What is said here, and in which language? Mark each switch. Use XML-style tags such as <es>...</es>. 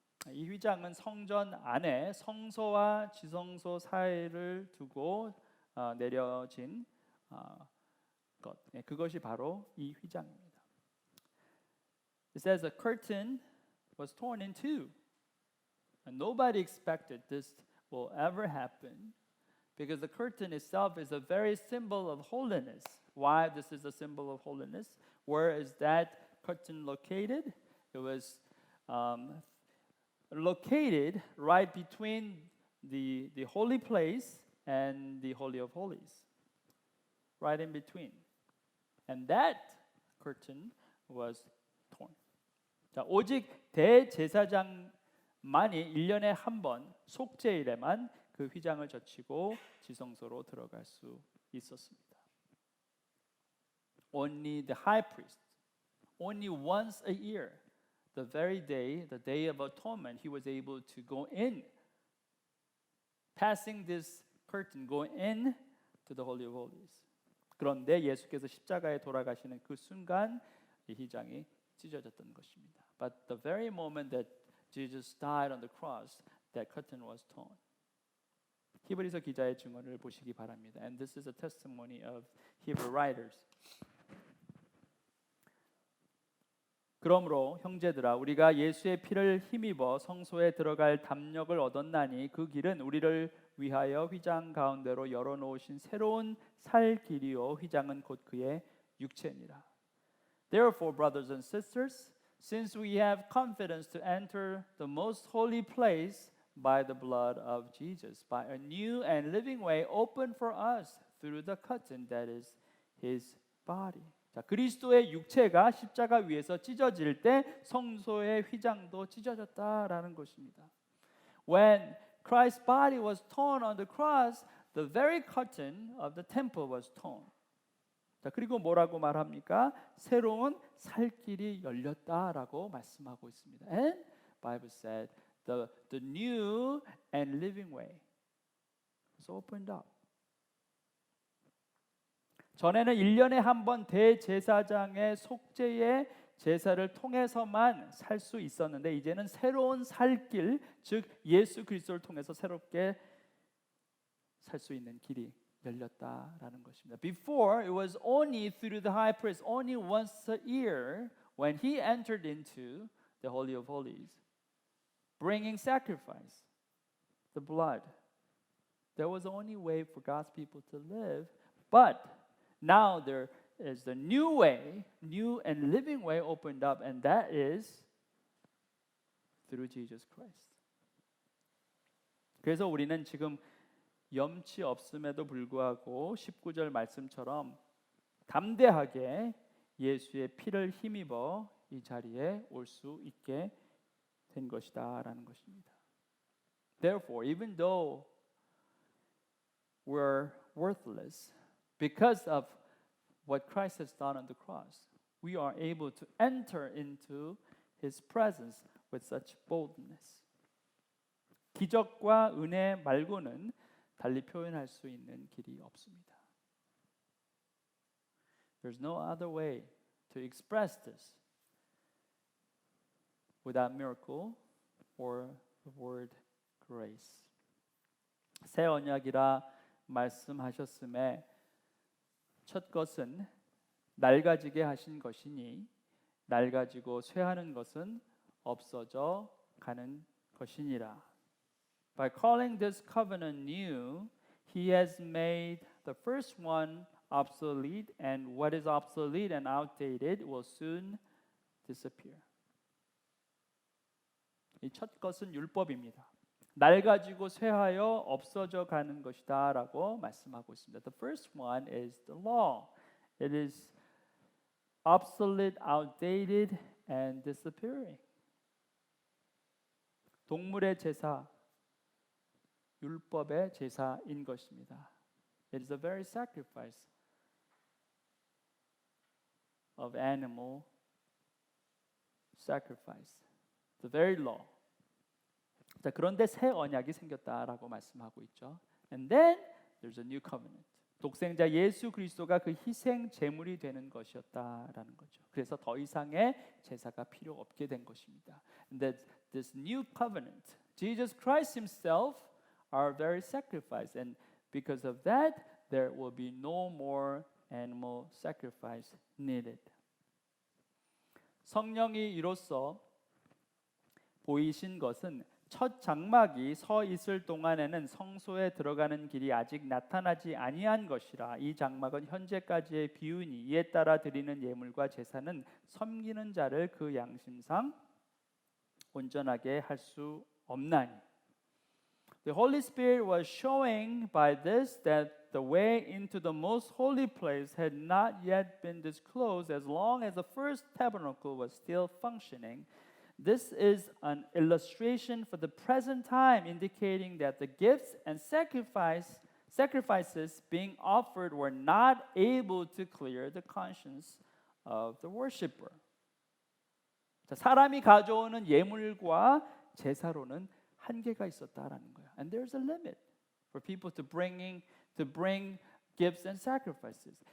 <ko>이 휘장은 성전 안에 성소와 지성소 사이를 두고 내려진 것, 그것이 바로 이 휘장입니다.</ko> <en>It says a curtain was torn in two. And nobody expected this will ever happen because the curtain itself is a very symbol of holiness. Why this is a symbol of holiness? Where is that curtain located? It was located right between the holy place and the Holy of Holies. Right in between. And that curtain was torn.</en> <ko>자, 오직 대제사장만이 1년에 한 번 속죄일에만 그 휘장을 젖히고 지성소로 들어갈 수 있었습니다.</ko> <en>Only the high priest, only once a year, the very day, the day of atonement, he was able to go in, passing this curtain, go in to the Holy of Holies.</en> <ko>그런데 예수께서 십자가에 돌아가시는 그 순간 이 휘장이 찢어졌던 것입니다.</ko> <en>But the very moment that Jesus died on the cross, that curtain was torn.</en> <ko>히브리서 기자의 증언을 보시기 바랍니다.</ko> <en>And this is a testimony of Hebrew writers.</en> <ko>그러므로 형제들아 우리가 예수의 피를 힘입어 성소에 들어갈 담력을 얻었나니 그 길은 우리를 위하여 휘장 가운데로 열어놓으신 새로운 살 길이요 휘장은 곧 그의 육체니라.</ko> <en>Therefore, brothers and sisters, since we have confidence to enter the most holy place by the blood of Jesus, by a new and living way opened for us through the curtain that is his body.</en> <ko>자, 그리스도의 육체가 십자가 위에서 찢어질 때 성소의 휘장도 찢어졌다라는 것입니다.</ko> <en>When Christ's body was torn on the cross, the very curtain of the temple was torn.</en> <ko>자, 그리고 뭐라고 말합니까? 새로운 살길이 열렸다라고 말씀하고 있습니다.</ko> <en>And Bible said the new and living way was opened up.</en> <ko>전에는 1년에 한 번 대제사장의 속죄의 제사를 통해서만 살 수 있었는데 이제는 새로운 살길, 즉 예수 그리스도를 통해서 새롭게 살 수 있는 길이 열렸다라는 것입니다.</ko> <en>Before it was only through the high priest, only once a year when he entered into the Holy of Holies, bringing sacrifice, the blood. There was only way for God's people to live, but now there is the new way, new and living way opened up, and that is through Jesus Christ.</en> <ko>그래서 우리는 지금 염치 없음에도 불구하고 19절 말씀처럼 담대하게 예수의 피를 힘입어 이 자리에 올 수 있게 된 것이다라는 것입니다.</ko> <en>Therefore, even though we're worthless, because of what Christ has done on the cross, we are able to enter into His presence with such boldness.</en> <ko>기적과 은혜 말고는 달리 표현할 수 있는 길이 없습니다.</ko> <en>There's no other way to express this without miracle or the word grace.</en> <ko>새 언약이라 말씀하셨음에 첫 것은 낡아지게 하신 것이니 낡아지고 쇠하는 것은 없어져 가는 것이니라.</ko> <en>By calling this covenant new, he has made the first one obsolete, and what is obsolete and outdated will soon disappear.</en> <ko>이 첫 것은 율법입니다. 낡아지고 쇠하여 없어져 가는 것이다라고 말씀하고 있습니다.</ko> <en>The first one is the law. It is obsolete, outdated, and disappearing.</en> <ko>동물의 제사, 율법의 제사인 것입니다.</ko> <en>It is a very sacrifice of animal sacrifice. The very law.</en> <ko>자, 그런데 새 언약이 생겼다라고 말씀하고 있죠.</ko> <en>And then there's a new covenant.</en> <ko>독생자 예수 그리스도가 그 희생 제물이 되는 것이었다라는 거죠. 그래서 더 이상의 제사가 필요 없게 된 것입니다.</ko> <en>And that this new covenant, Jesus Christ himself our very sacrifice, and because of that there will be no more animal sacrifice needed.</en> <ko>성령이 이로써 보이신 것은 첫 장막이 서 있을 동안에는 성소에 들어가는 길이 아직 나타나지 아니한 것이라. 이 장막은 현재까지의 비유니 이에 따라 드리는 예물과 제사는 섬기는 자를 그 양심상 온전하게 할 수 없나니.</ko> <en>The Holy Spirit was showing by this that the way into the most holy place had not yet been disclosed as long as the first tabernacle was still functioning. This is an illustration for the present time, indicating that the gifts and sacrifices being offered were not able to clear the conscience of the worshiper.</en> <ko>자, 사람이 가져오는 예물과 제사로는 한계가 있었다라는 거예요.</ko> <en>And there's a limit for people to bring gifts and sacrifices.</en>